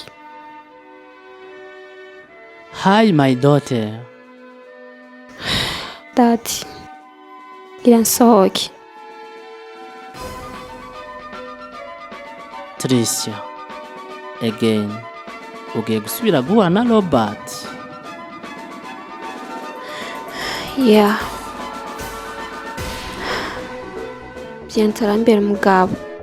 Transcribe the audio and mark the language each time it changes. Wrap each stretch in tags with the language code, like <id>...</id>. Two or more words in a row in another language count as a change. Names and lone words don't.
<en>Hi my daughter.</en> <rw>Dati. Gira nsohoke. Tricia. Again. Ugiye gusubira guhura na Robert. Yeah. Byentara mbere mugabo.</rw>